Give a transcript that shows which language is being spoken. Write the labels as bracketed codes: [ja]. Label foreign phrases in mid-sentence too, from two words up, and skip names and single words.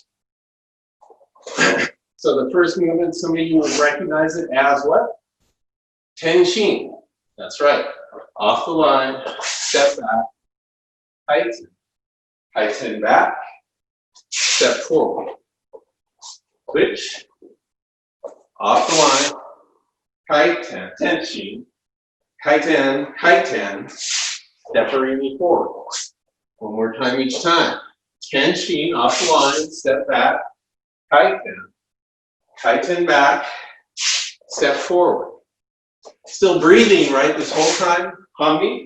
[en] So the first movement, some of you would recognize it as what? Tenshin. That's right. Off the line, step back, kaiten. Kaiten back, step forward. Switch. Off the line, kaiten, tenshin. Kaiten, kaiten, stepping forward. One more time each time. Tenshin, off the line, step back, kaiten. Kaiten back, step forward. Still breathing, right, this whole time? Hummy.